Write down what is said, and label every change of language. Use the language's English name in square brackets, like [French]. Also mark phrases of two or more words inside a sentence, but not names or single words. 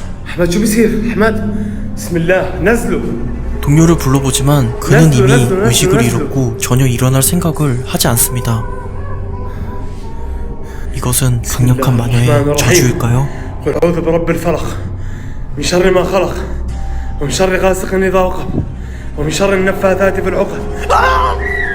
[Arabic] أحمد شو بصير أحمد بسم الله نزله [Korean] 동료를 불러보지만 그는 [English] let's go, [Korean] 이미 [English] let's go, [Korean] 의식을 [English] let's go. [Korean] 잃었고 전혀 일어날 생각을 하지 않습니다. 이것은 강력한 마녀의 저주일까요? [Arabic] قل أعوذ برب الفلق من شر ما خلق ومن شر غاسق إذا وقب ومن شر النفاثات في العقد